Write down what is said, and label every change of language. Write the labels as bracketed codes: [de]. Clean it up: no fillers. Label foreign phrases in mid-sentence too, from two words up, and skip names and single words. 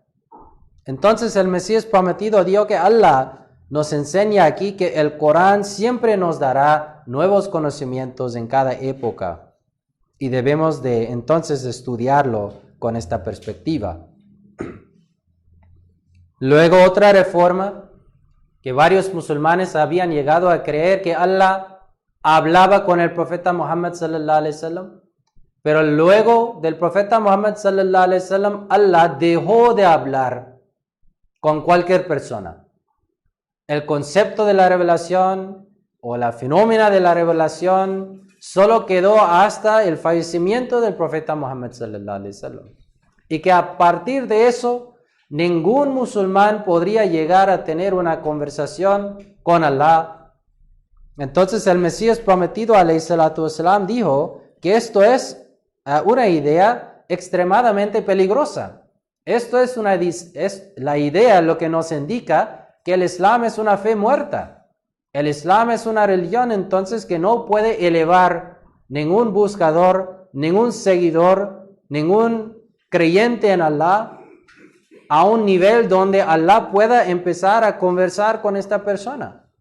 [es] Entonces el Mesías prometido dijo que Allah nos enseña aquí que el Corán siempre nos dará nuevos conocimientos en cada época y debemos de entonces estudiarlo con esta perspectiva. Luego otra reforma, que varios musulmanes habían llegado a creer que Allah hablaba con el profeta Muhammad [ar] صلى الله عليه وسلم, [es] pero luego del profeta Muhammad [ar] صلى الله عليه وسلم [es] Allah dejó de hablar con cualquier persona. El concepto de la revelación o la fenómena de la revelación solo quedó hasta el fallecimiento del profeta Muhammad [ar] صلى الله عليه وسلم. [es] Y que a partir de eso, ningún musulmán podría llegar a tener una conversación con Allah. Entonces el Mesías prometido, [ar] عليه الصلاة والسلام, [es] dijo que esto es una idea extremadamente peligrosa. Esto es la idea, lo que nos indica que el Islam es una fe muerta. El Islam es una religión entonces que no puede elevar ningún buscador, ningún seguidor, ningún creyente en Allah a un nivel donde Allah pueda empezar a conversar con esta persona.